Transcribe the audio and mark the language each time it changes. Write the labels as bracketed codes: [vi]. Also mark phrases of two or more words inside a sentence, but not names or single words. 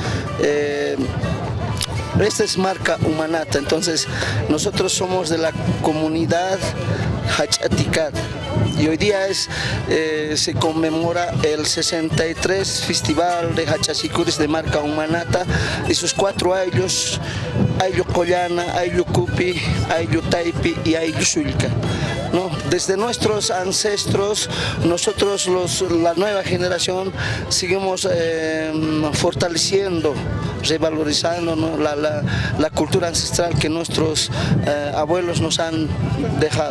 [es] Esta es marca Umanata, entonces nosotros somos de la comunidad Hachaticat y hoy día se conmemora el 63 Festival de Hachasicuris de marca Umanata y sus 4 ayllos, Ayllu Collana, Ayllu Cupi, Ayllu Taipi y Ayllu Sulca. ¿No? Desde nuestros ancestros, nosotros la nueva generación seguimos fortaleciendo, revalorizando, ¿no? la cultura ancestral que nuestros abuelos nos han dejado.